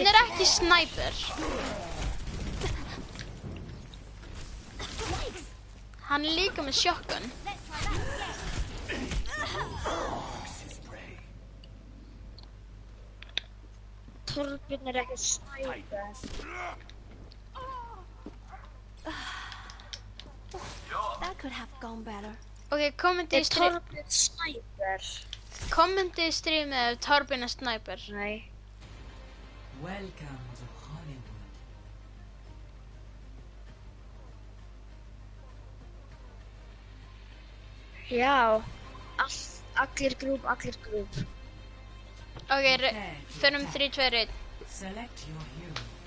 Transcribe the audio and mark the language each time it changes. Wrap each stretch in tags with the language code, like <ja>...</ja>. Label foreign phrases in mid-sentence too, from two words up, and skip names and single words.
<is>vera er ekki sniper. Hann er líka með shotgun. Torbjörn er ekki Sniper.</is> <en>That could have gone better.</en> <is>Ok, kommentið í Torbjörn Sniper? Kommentið í streamið ef Torbjörn er sniper. Nei.</is> <en>Welcome to Hollywood.</en> <is>Já. Allir grúp. Ok, förum 3, 2, 1.</is> <en>Select your hero.</en>